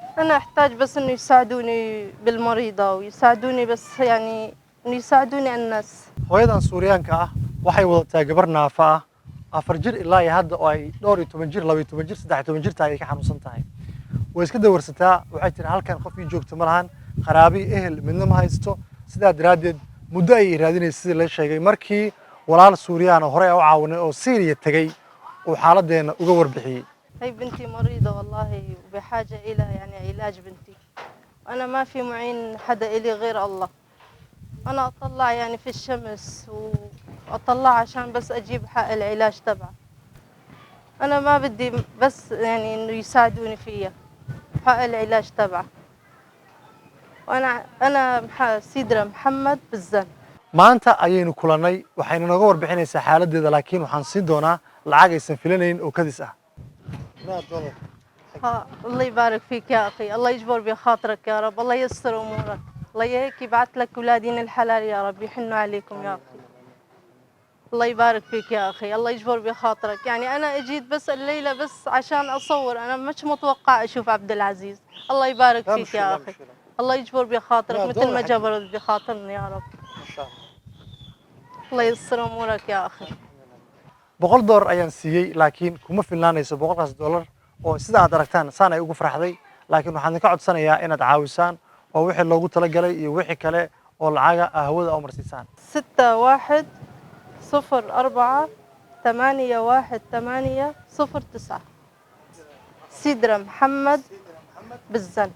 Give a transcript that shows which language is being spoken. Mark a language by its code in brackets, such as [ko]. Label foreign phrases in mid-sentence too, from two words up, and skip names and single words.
[ar] أنا أحتاج بس إنه يساعدوني بالمريضة ويساعدوني بس يعني إنه يساعدوني الناس. [so] hooyadan Suuriyaanka ah waxay wadataa gabar naafa ah 4 jir ilaa iyo hadda oo ay dhowr iyo 10 jir 12 jir 13 jir tahay ay ka xanuunsan tahay way iska dawarsataa waxay tiri halkan qof ii joogto ma lahan qaraabi ehel midna ma haysto sidaa daraaddeed muddo ay raadinaysa sidii la sheegay markii walaal Suuriyaan oo hore u caawinay oo Syria tagay uu xaaladeena uga warbixiyay. [ar] هي بنتي مريضة والله وبحاجة إلى يعني علاج بنتي، وأنا ما في معين حدا إلي غير الله. أنا أطلع يعني في الشمس وأطلع عشان بس أجيب حق العلاج تبعه. أنا ما بدي بس يعني إنه يساعدوني فيها حق العلاج تبعه. وأنا سيدرا محمد بالزن. [so] maanta ayaynu kulannay waxayna nooga warbixinaysaa xaaladdeeda laakiin waxaan siin doonaa lacag aysan filanayn oo kadis ah. [ar] الله يبارك فيك يا أخي، الله يجبر بخاطرك يا رب، الله ييسر أمورك، الله هيك يبعث لك أولادين الحلال يا رب يحنوا عليكم يا أخي. الله يبارك فيك يا أخي، الله يجبر بخاطرك، يعني أنا أجيت بس الليلة بس عشان أصور، أنا مش متوقع أشوف عبد العزيز، الله يبارك فيك يا أخي، الله يجبر بخاطرك مثل ما جبر بخاطرنا يا رب. إن شاء الله. الله ييسر أمورك يا أخي. [so] $100 ayaan siiyey laakiin kuma filnaanayso $100 oo sida aad aragtaan saan ay ugu farxday laakiin waxaan ka codsanayaa inaad caawisaan oo wixii loogu talagalay iyo wixii kale oo lacaga hawada u marsiisaan [ar] 6104810809 سيدرا محمد بالزن.